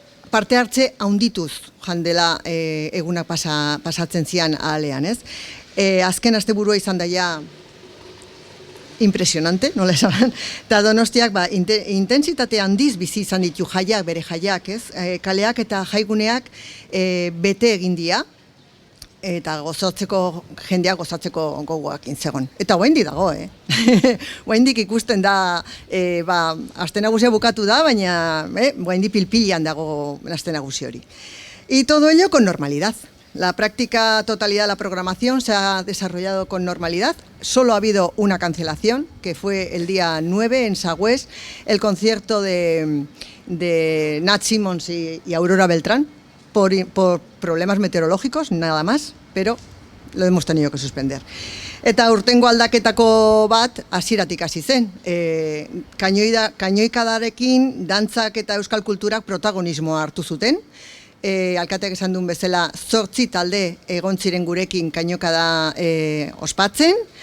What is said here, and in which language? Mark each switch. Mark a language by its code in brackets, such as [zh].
[eu] parte hartze haundituz jandela egunak pasatzen zian ahalean, azken asteburua izan daia impresionante, nola esan, eta Donostiak intentsitate handiz bizi izan ditu jaiak, bere jaiak, kaleak eta jaiguneak bete egin dira, eta jendeak gozatzeko gogoak intzegon. Eta oraindik dago, oraindik ikusten da, aste nagusia bukatu da, baina oraindik pilpilean dago aste nagusi hori. [es] Y todo ello con normalidad. La práctica totalidad de la programación se ha desarrollado con normalidad. Solo ha habido una cancelación, que fue el día 9 en Sagüés, el concierto de Nat Simmons y Aurora Beltrán, por problemas meteorológicos, nada más, pero lo hemos tenido que suspender. [eu] Eta urtengo aldaketako bat hasieratik hasi zen. Kainoikadarekin dantzak eta euskal kulturak protagonismoa hartu zuten. Alkateak esan duen bezala 8 talde egon ziren gurekin kainokada ospatzen.